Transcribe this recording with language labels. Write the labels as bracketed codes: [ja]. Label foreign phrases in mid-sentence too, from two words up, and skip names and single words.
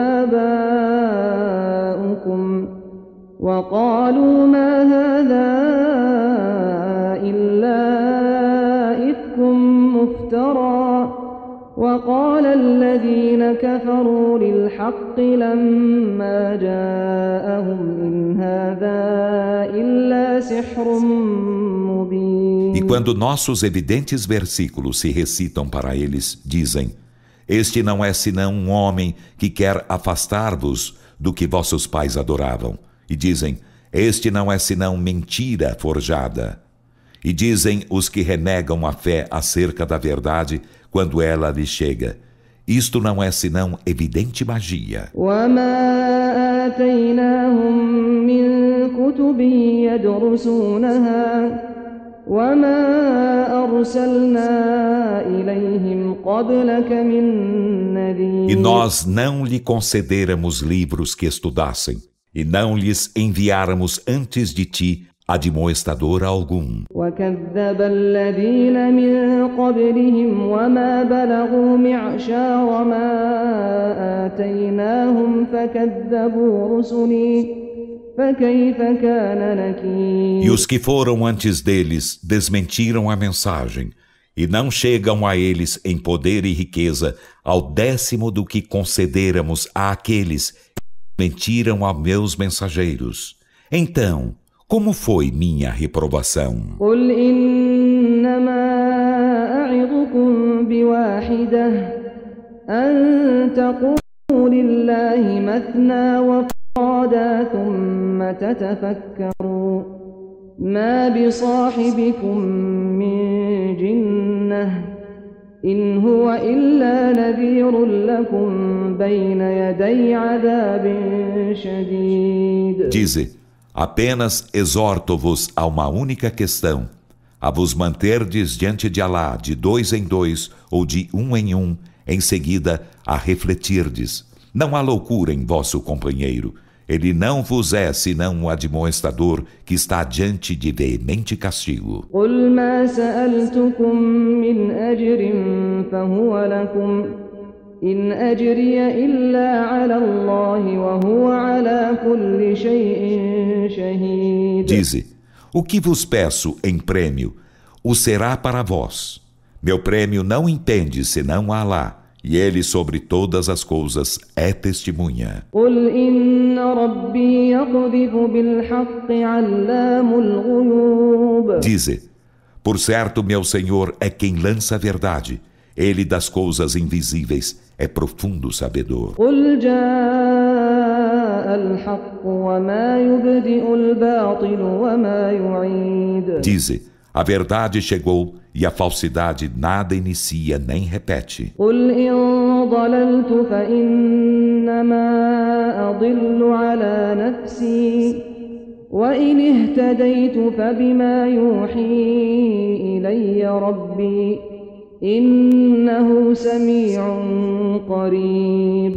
[ar] آباؤكم وقالوا ما هذا إلا إفك مفترى وقال الذين كفروا للحق لما جاءهم إن هذا إلا سحر مبين. [pt] E quando nossos evidentes versículos se recitam para eles, dizem: este não é senão um homem que quer afastar-vos do que vossos pais adoravam. E dizem: este não é senão mentira forjada. E dizem os que renegam a fé acerca da verdade quando ela lhes chega: isto não é senão evidente magia. [ar] وما آتيناهم من كتب يدرسونها وما أرسلنا إليهم قبلك من نذير. [pt] E nós não lhe concederamos livros que estudassem, e não lhes enviáramos antes de ti admoestador algum. [ar] وكذب الذين من قبلهم وما بلغوا معشار ما آتيناهم فكذبوا رسلي فكيف كان نكير. [pt] E os que foram antes deles desmentiram a mensagem, e não chegam a eles em poder e riqueza ao 10º do que concederamos àqueles que mentiram a meus mensageiros. Então, como foi minha reprovação? [ar] قل إنما أعظكم بواحدة أن تقوموا لله مثنى وفرادا ثم تتفكروا ما بصاحبكم من جنة إن هو إلا نذير لكم بين يدي عذاب شديد. [pt] Dize: apenas exorto-vos a uma única questão, a vos manterdes diante de Alá de 2 em 2 ou de 1 em 1, em seguida a refletirdes. Não há loucura em vosso companheiro, Ele não vos é senão um admoestador que está diante de veemente castigo. [ar] قل ما سألتكم من أجر فهو لكم إن أجري إلا على الله وهو على كل شيء شهيد. [pt] Dize: o que vos peço em prêmio, o será para vós. Meu prêmio não impende senão a Alá, e ele sobre todas as coisas é testemunha. [ar] قل إن ربي يقذف بالحق علام الغيوب. [pt] Dize: por certo, meu Senhor é quem lança a verdade. Ele das coisas invisíveis é profundo sabedor. [ar] قل جاء الحق وما يبدئ الباطل وما يعيد. [pt] Dize: a verdade chegou e a falsidade nada inicia nem repete. [ar] قل إن ضللت فإنما أضل على نفسي وإن اهتديت فبما يوحي إلي ربي إنه سميع قريب.